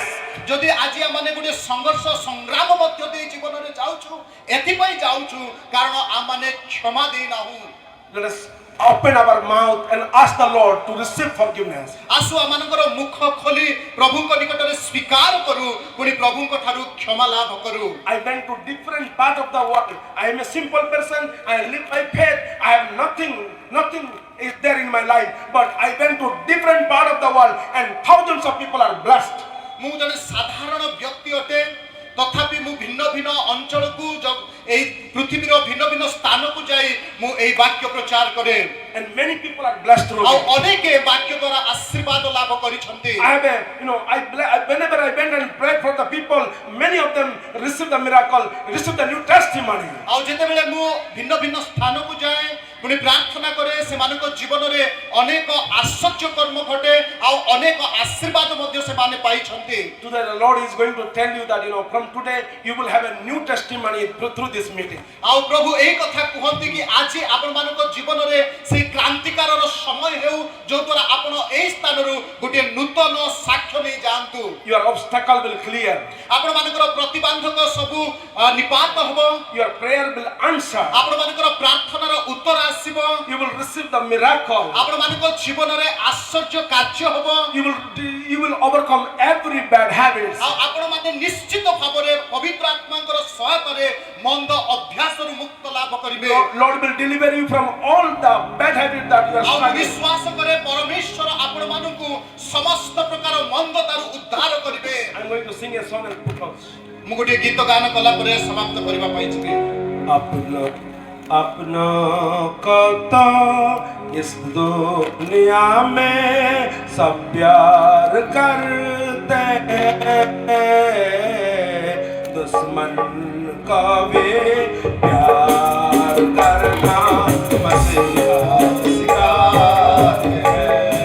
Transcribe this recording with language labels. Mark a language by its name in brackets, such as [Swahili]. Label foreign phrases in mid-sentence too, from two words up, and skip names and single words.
[Odia] ଯଦି ଆଜି ଆମେ ଗୋଟେ ସଂଘର୍ଷ ସଂଗ୍ରାମ ମଧ୍ୟ ଦେଇ ଜୀବନରେ ଯାଉଛୁ ଏଥିପାଇଁ ଯାଉଛୁ କାରଣ ଆମେ କ୍ଷମା ଦେଇନାହୁଁ। [English] let us open our mouth and ask the Lord to receive forgiveness. [Odia] ଆସୁ ଆମମାନଙ୍କର ମୁଖ ଖୋଲି ପ୍ରଭୁଙ୍କ ନିକଟରେ ସ୍ୱୀକାର କରୁ ପୁଣି ପ୍ରଭୁଙ୍କ ଠାରୁ କ୍ଷମା ଲାଭ କରୁ। [English] I went to different part of the world. I am a simple person. I live by faith. I have nothing is there in my life. But I went to different part of the world and thousands of people are blessed. [Odia] ମୁଁ ଜଣେ ସାଧାରଣ ବ୍ୟକ୍ତି ଅଟେ ତଥାପି ମୁଁ ଭିନ୍ନ ଭିନ୍ନ ଅଞ୍ଚଳକୁ ଏହି ପୃଥିବୀର ଭିନ୍ନ ଭିନ୍ନ ସ୍ଥାନକୁ ଯାଇ ମୁଁ ଏହି ବାକ୍ୟ ପ୍ରଚାର କରେ। [English] And many people are blessed through ଆଉ me. [Odia] ଅନେକ ବାକ୍ୟ ଦ୍ୱାରା ଆଶୀର୍ବାଦ ଲାଭ କରିଛନ୍ତି। [English] I have whenever I went and prayed for the people, many of them received the miracle, received the new testimony. [Odia] ଆଉ ଯେତେବେଳେ ମୁଁ ଭିନ୍ନ ଭିନ୍ନ ସ୍ଥାନକୁ ଯାଏ ପୁଣି ପ୍ରାର୍ଥନା କରେ ସେମାନଙ୍କ ଜୀବନରେ ଅନେକ ଆଶ୍ଚର୍ଯ୍ୟ କର୍ମ ଘଟେ ଆଉ ଅନେକ ଆଶୀର୍ବାଦ ମଧ୍ୟ ସେମାନେ ପାଇଛନ୍ତି। [English] Today the Lord is going to tell you that from today you will have a new testimony through this meeting. [Odia] ଆଉ ପ୍ରଭୁ ଏହି କଥା କୁହନ୍ତି କି ଆଜି ଆପଣମାନଙ୍କ ଜୀବନରେ ସେହି କ୍ରାନ୍ତିକାରର ସମୟ ହେଉ ଯୋଉ ଦ୍ୱାରା ଆପଣ ଏହି ସ୍ଥାନରୁ ଗୋଟିଏ ନୂତନ ସାକ୍ଷ୍ୟ ନେଇ ଯାଆନ୍ତୁ। [English] Your obstacle will clear. [Odia] ଆପଣମାନଙ୍କର ପ୍ରତିବନ୍ଧକ ସବୁ ନିପାତ ହେବ। [English] Your prayer will answer. [Odia] ଆପଣମାନଙ୍କର ପ୍ରାର୍ଥନାର ଉତ୍ତର ଆସିବ। [English] You will receive the miracle. [Odia] ଆପଣମାନଙ୍କ ଜୀବନରେ ଆଶ୍ଚର୍ଯ୍ୟ କାର୍ଯ୍ୟ ହେବ। [English] You will overcome every bad habits. [Odia] ଆଉ ଆପଣମାନେ ନିଶ୍ଚିତ ଭାବରେ ପବିତ୍ର ଆତ୍ମାଙ୍କର ସହାୟତାରେ ମନ୍ଦ ଅଭ୍ୟାସରୁ ମୁକ୍ତ ଲାଭ କରିବେ। [English] Lord will deliver you from all the bad habits that you are ଆଉ struggling. [Odia] ବିଶ୍ୱାସ କରେ ପରମେଶ୍ୱର ଆପଣମାନଙ୍କୁ ସମସ୍ତ ପ୍ରକାର ମନ୍ଦତାରୁ ଉଦ୍ଧାର କରିବେ। [English] I'm going to sing a song and close. [Odia] ମୁଁ ଗୋଟିଏ ଗୀତ ଗାନ କଲା ପରେ ସମାପ୍ତ କରିବା ପାଇଁ ଯିବି। [Hindi] अपनों को तो इस दुनिया में सब प्यार करते हैं, दुश्मन को भी प्यार करना मसीहा सिखाते हैं।